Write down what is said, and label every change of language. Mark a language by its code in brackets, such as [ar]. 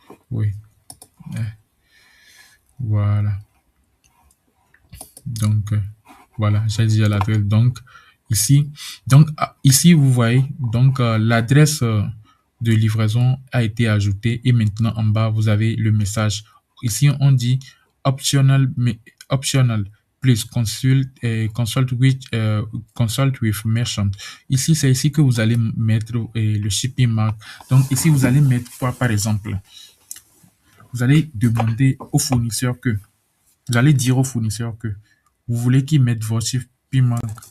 [fr] Oui, voilà. Donc, voilà, j'ai déjà l'adresse. Donc, ici, ici, vous voyez, donc, l'adresse de livraison a été ajoutée et maintenant, en bas, vous avez le message. Ici, on dit optional, mais optional. [en] Please consult with merchant. [fr] Ici, c'est ici que vous allez mettre le shipping mark. Donc, ici, vous allez mettre quoi, par exemple? Vous allez demander au fournisseur que vous allez dire au fournisseur que vous voulez qu'il mette votre shipping mark.